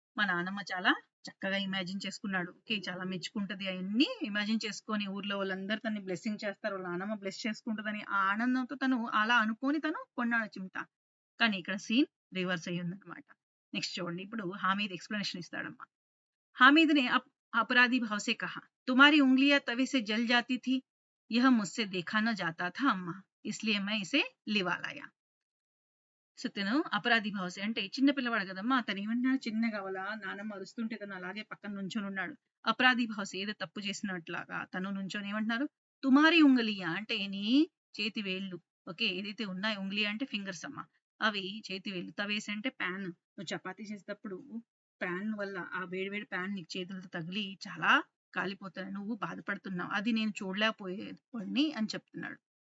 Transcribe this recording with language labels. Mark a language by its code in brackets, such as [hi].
[te] మా నాన్నమ్మ చాలా చక్కగా ఇమాజిన్ చేసుకున్నాడు. ఓకే. చాలా మెచ్చుకుంటది అయన్నీ ఇమాజిన్ చేసుకొని ఊర్లో వాళ్ళందరూ తనని బ్లెస్సింగ్ చేస్తారు. వాళ్ళ నాన్నమ్మ బ్లెస్ చేసుకుంటదని ఆ ఆనందంతో తను అలా అనుకోని తను కొన్నాడు చిమ్టా. కానీ ఇక్కడ సీన్ రివర్స్ అయ్యిందనమాట. నెక్స్ట్ చూడండి. ఇప్పుడు హామీద్ ఎక్స్‌ప్లనేషన్ ఇస్తాడమ్మా. [hi] हामिद ने अपराधी भाव से कहा, तुम्हारी उंगलियां तवे से जल जाती थी, यह मुझसे देखा न जाता था अम्मा, इसलिए मैं इसे लिवा लाया. [te] సో తను [hi] అపరాధి భావసే [te] అంటే చిన్న పిల్లవాడు కదమ్మా అతను ఏమన్నాడు చిన్నగా వాళ్ళ నానమ్మ అరుస్తుంటే తను అలాగే పక్కన నుంచొని ఉన్నాడు. అపరాధి భావసే ఏదో తప్పు చేసినట్లాగా తను నుంచొని ఏమంటున్నారు [hi] తుమారి ఉంగలియా [te] అంటే నీ చేతి వేళ్ళు ఓకే ఏదైతే ఉన్నాయో ఉంగలి అంటే ఫింగర్స్ అమ్మా అవి చేతి వేళ్ళు తవేసి అంటే ప్యాన్ నువ్వు చపాతీ చేసేటప్పుడు ప్యాన్ వల్ల ఆ వేడి వేడి ప్యాన్ నీకు చేతులతో తగిలి చాలా కాలిపోతాయి నువ్వు బాధపడుతున్నావు అది నేను చూడలేకపోయేవాడిని అని చెప్తున్నాడు.